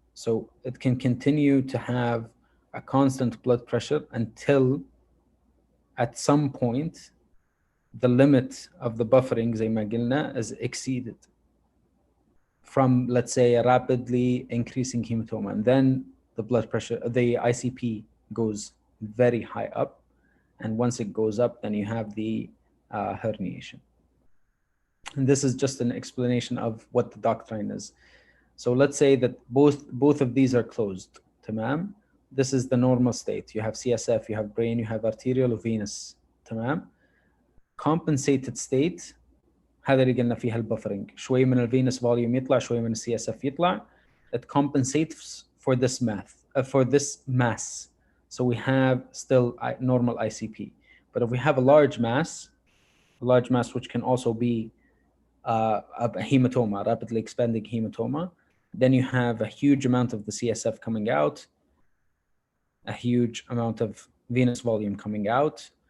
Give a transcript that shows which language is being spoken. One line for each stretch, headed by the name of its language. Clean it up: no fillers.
English: So it can continue to have a constant blood pressure until at some point the limit of the buffering
Arabic: زي ما قلنا
English: is exceeded from, let's say, a rapidly increasing hematoma, and then the blood pressure, the ICP goes very high up, and once it goes up, then you have the herniation. And this is just an explanation of what the doctrine is. So let's say that both of these are closed.
Arabic: تمام.
English: This is the normal state. You have CSF, you have brain, you have arterial or venous.
Arabic: تمام.
English: Compensated state,
Arabic: هذا اللي قلنا فيها البفرنج. شوي من الفينس فوليوم يطلع, شوي من CSF يطلع.
English: It compensates for this mass. So we have still normal ICP. But if we have a large mass which can also be a hematoma, rapidly expanding hematoma, then you have a huge amount of the CSF coming out, a huge amount of venous volume coming out.